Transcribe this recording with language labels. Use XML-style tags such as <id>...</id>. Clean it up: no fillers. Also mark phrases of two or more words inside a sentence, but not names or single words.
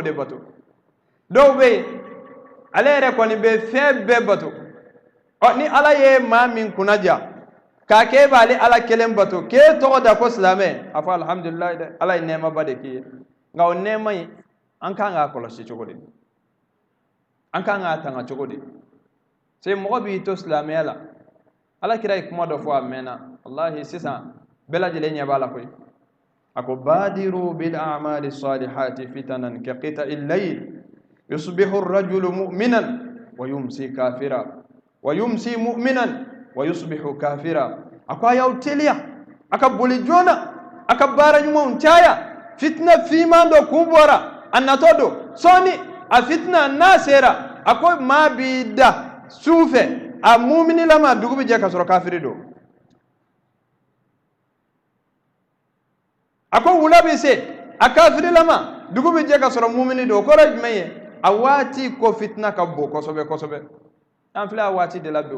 <bm>de bato dɔw bɛ yen ale yɛrɛ kɔni bɛ fɛn bɛɛ bato ni ala ye maa min kunnaja k'a kɛ e b'ale ala kelen bato k'e tɔgɔ da ko silamɛ a fɔ alhamdulilayi dɛ ala ye nɛɛma ba de k'i ye nka o nɛɛma in an kan k'a kɔlɔsi cogo di an kan k'a tanga cogo di se mɔgɔ b'i to silamɛya la ala kira ye kuma dɔ fɔ a mɛnna wallahi sisan bɛɛ lajɛlen ɲɛ b'a la koyi a ko</bm> <ar>بادروا بال أعمال صالحات فتنا ك قطع الليل يصبح الرجل مؤمنا و يمسي كافرا و يمسي مؤمنا و يصبح كافرا</ar> <bm>a ko a y'aw teliya a ka boli joona a ka baara ɲumanw caya fitna fiiman dɔ kun bɔra a natɔ don sɔɔni a fitna n'a sera a ko maa b'i da su fɛ a muminilama dugu bɛ jɛ ka sɔrɔ kafiri don a ko wula bɛ se a kafirilama dugu bɛ jɛ ka sɔrɔ mumini don o kɔrɔ ye jumɛn ye a waati ko fitina ka bon kosɛbɛ kosɛbɛ an filɛ a waati de la bi</bm>